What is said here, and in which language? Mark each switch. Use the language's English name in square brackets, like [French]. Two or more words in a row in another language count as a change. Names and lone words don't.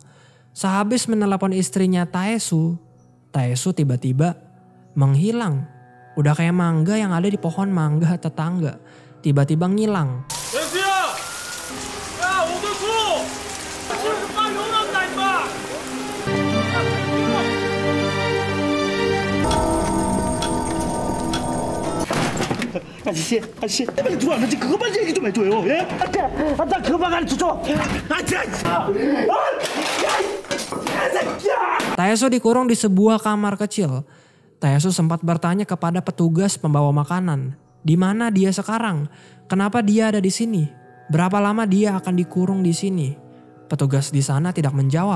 [Indonesian] Sehabis menelepon istrinya Taesu tiba-tiba menghilang. Udah kayak mangga yang ada di pohon mangga tetangga. Tiba-tiba ngilang. [Korean] 아저씨, 빨리 들어왔는지 그것만 얘기 좀 해줘요. 예? 나 그것만 가르쳐줘. [Indonesian] Taesu dikurung di sebuah kamar kecil. Taesu sempat bertanya kepada petugas pembawa makanan, di mana dia sekarang? Kenapa dia ada di sini? Berapa lama dia akan dikurung di sini? Petugas di sana tidak menjawab.